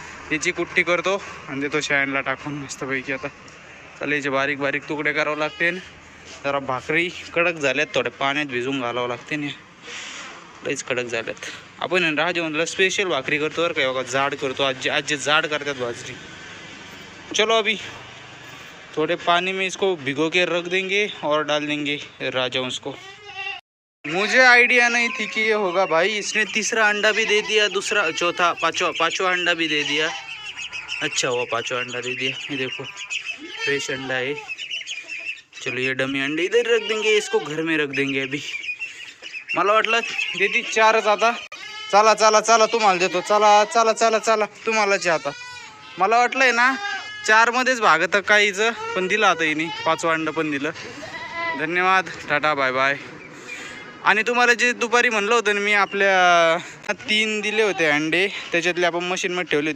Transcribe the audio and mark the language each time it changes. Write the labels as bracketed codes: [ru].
[mr] त्याची कुट्टी करतो आणि देतो शेळ्यांना टाकून मस्तपैकी. आता चला याचे बारीक बारीक तुकडे करावं लागते. जरा भाकरी कडक झाल्यात, थोड्या पाण्यात भिजून घालावं लागते ना, लईच कडक झाल्यात. आपण राजवंतला स्पेशल भाकरी करतो बरं का, बघा जाड करतो. आजी जाड करतात भाजरी. [hi] चलो अभी थोड़े पानी में इसको भिगो के रख देंगे और डाल देंगे राजहंस को. मुझे आइडिया नहीं थी कि ये होगा भाई. इसने तीसरा अंडा भी दे दिया, दूसरा चौथा पांचवा अंडा भी दे दिया. अच्छा हुआ 5वां अंडा दे दिया. ये देखो फ्रेश अंडा है. चलो ये डमी अंडे इधर रख देंगे, इसको घर में रख देंगे अभी. [mr] मला वाटलं देती 4च आता. चला चला चला तुम्हाला देतो. चला चला चला चला तुम्हालाच आता. मला वाटलंय ना 4 मध्येच भागत काहीचं, पण दिलं आता हिने 5वां अंड पण दिलं. धन्यवाद, टाटा बाय बाय. आणि तुम्हाला जे दुपारी म्हणलं होतं ना मी, आपल्या 3 दिले होते अंडे, त्याच्यातले आपण मशीनमध्ये ठेवले.